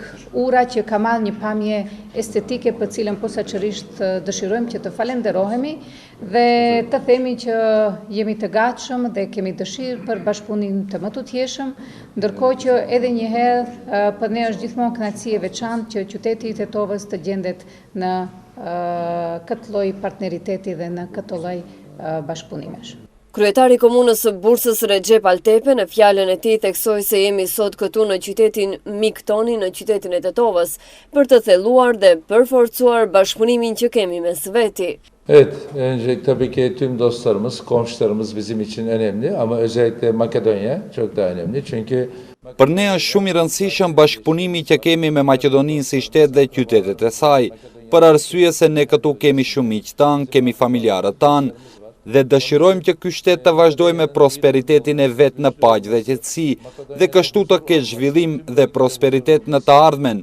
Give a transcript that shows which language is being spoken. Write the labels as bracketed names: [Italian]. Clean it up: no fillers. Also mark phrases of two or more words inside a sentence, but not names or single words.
[Albanian] ura që ka marrë një pamje estetike për cilën posaçërisht dëshirojmë që të falenderohemi dhe të themi që jemi të gatshëm dhe kemi dëshirë për bashkëpunim të më tutjeshëm, ndërkohë që edhe një herë për ne është gjithmonë kënaqësi e veçantë që qyteti i Tetovës të gjendet në këtë lloj partneriteti dhe në këtë lloj bashkëpunimesh. Kryetari i komunës së Bursës Recep Altepe në fjalën e tij theksoi se jemi sot këtu në qytetin mik toni, në qytetin e Tetovës, për të thelluar dhe përforcuar bashkëpunimin që kemi mes veti. [Turkish] Evet, öncelikle tabii ki tüm dostlarımız, komşularımız bizim için önemli ama özellikle Makedonya çok daha önemli çünkü [Albanian] për ne është shumë i rëndësishëm bashkëpunimi që kemi me Maqedoninë si shtet dhe qytetet e saj, për arsye se ne këtu kemi shumë miq tan, kemi familjarët tan, dhe dëshirojmë që ky shtet të vazhdojë me prosperitetin e vet në paqë dhe qetësi dhe kështu të ketë zhvillim dhe prosperitet në të ardhmen.